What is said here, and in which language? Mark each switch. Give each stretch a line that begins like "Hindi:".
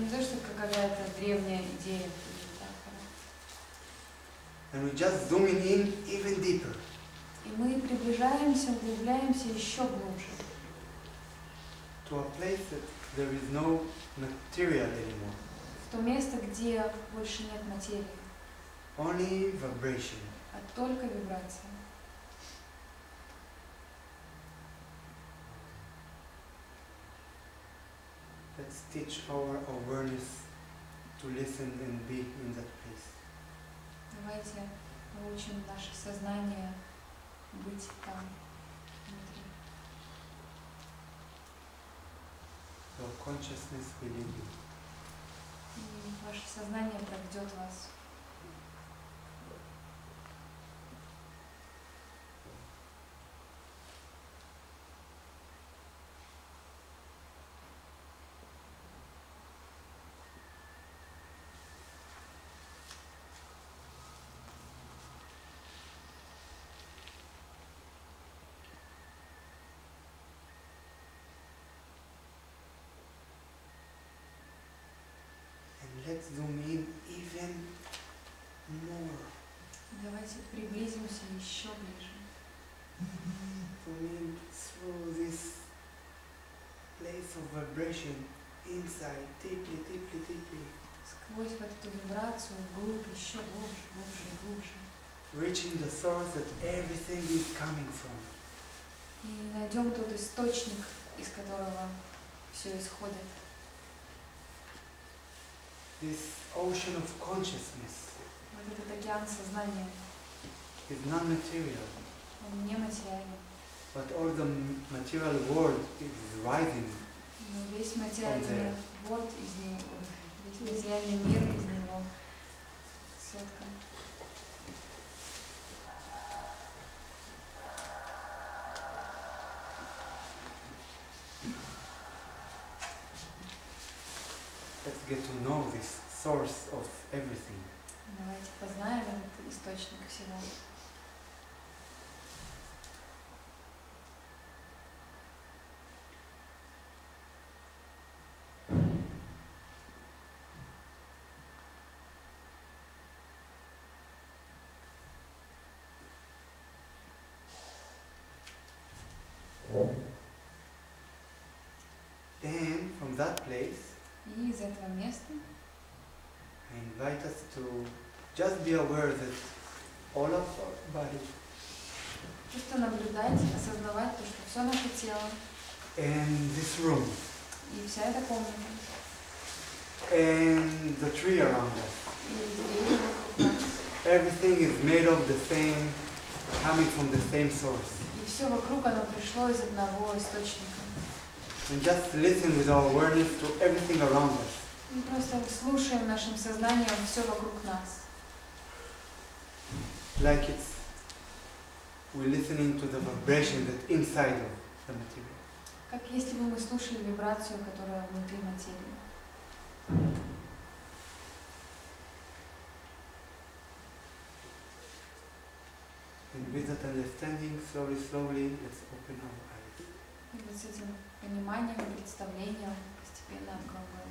Russian: Не то, что какая-то древняя идея или метафора.
English: And we just zooming in even deeper.
Russian: И мы приближаемся, углубляемся еще глубже.
English: To a place that there is no material anymore.
Russian: В то место, где больше нет материи,
English: Only vibration.
Russian: а только вибрация.
English: Let's teach our awareness to listen and be in that place.
Russian: Давайте научим наше сознание быть там, внутри.
English: So consciousness will lead you.
Russian: И ваше сознание проведет вас.
English: And let's zoom in even more.
Russian: Давайте приблизимся еще ближе.
English: Zoom in through this place of vibration inside, deeply, deeply, deeply.
Russian: Сквозь вот эту вибрацию, вглубь, еще глубже, глубже и глубже.
English: Reaching the source that everything is coming from.
Russian: И найдем тот источник, из которого все исходит.
English: This ocean of consciousness
Russian: Вот этот океан сознания,
English: is non-material,
Russian: он не материален.
English: but all the material world is rising.
Russian: Но весь материальный вот из него, весь материальный мир из него соткан.
English: Let's get to know this source of everything.
Russian: Давайте познаем этот источник всего.
English: Then, from that place,
Russian: И из этого места
English: I invite us to just be aware that all of our body
Russian: просто наблюдать, осознавать то, что все наше тело
English: and this room
Russian: и вся эта комната,
English: and the tree around us,
Russian: и деревья вокруг нас,
English: everything is made of the same, coming from the same source.
Russian: и все вокруг оно пришло из одного источника.
English: And just listen with our awareness to everything around us.
Russian: Мы просто слушаем нашим сознанием все вокруг нас.
English: Like we're listening to the vibration that's inside of the material.
Russian: Как если бы мы слушали вибрацию, которая внутри материи.
English: And with that understanding, slowly, slowly, let's open our eyes.
Russian: И вот с этим пониманием, представлением постепенно открываем.